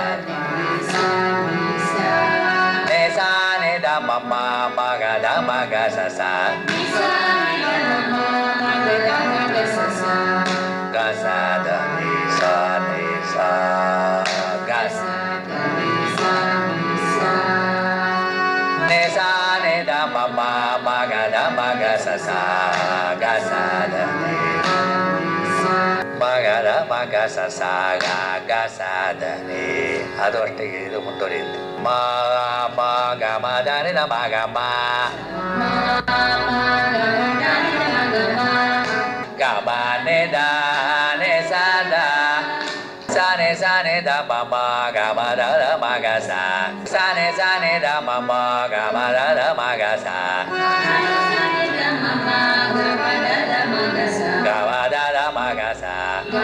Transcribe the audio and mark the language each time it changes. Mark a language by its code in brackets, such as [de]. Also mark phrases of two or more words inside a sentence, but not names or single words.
[kn] ನೆ ಸ ನೆ ದ ಮ ಮ ಮ ಗ ದ ಮ ಗ ಸ ಸ ಗ ಸ ದ ನಿ ಸ ನಿ ಸ ಗ ಸ ನೆ ಸ ನೆ ದ ಮ ಮ ಮ ಗ ದ ಮ ಗ ಸ ಸ ಗ ಸ ದ ನಿ ಮ ಗ ದ ಮ ಗ ಸ ಸ ಗ ಗ ಸ ದ ನಿ. ಅದು ಅಷ್ಟಿಗೆ ಇದು ಮುಂದುವರಿಯುತ್ತೆ. ಮ ಮ ಗ ಮ ದ ನಿ ದ ಮ ಗ ಮ ma ne da ne sa da sa ne da ma ga ma da ma ga sa ne da ma ga ma da ma ga sa ga ma da ma ga sa